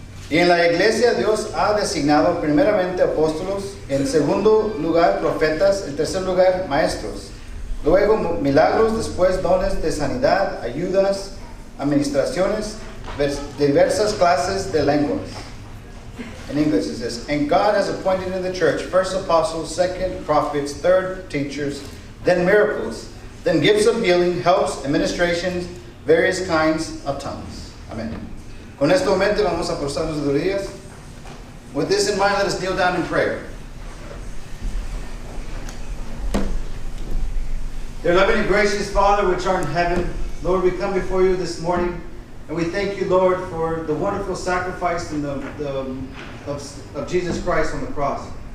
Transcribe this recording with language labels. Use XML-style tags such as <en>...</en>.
<es>Y en la iglesia Dios ha designado primeramente apóstolos, en segundo lugar profetas, en tercer lugar maestros. Luego milagros, después dones de sanidad, ayudas, administraciones, diversas clases de lenguas.</es> <en>In English it says, and God has appointed in the church first apostles, second prophets, third teachers, then miracles, then gifts of healing, helps, administrations, various kinds of tongues. Amen.</en> <es>Con esto en mente vamos a postar nuestras rodillas.</es> <en>With this in mind, let us kneel down in prayer. Dear loving and gracious Father, which art in heaven, Lord, we come before you this morning, and we thank you, Lord, for the wonderful sacrifice of Jesus Christ on the cross.</en>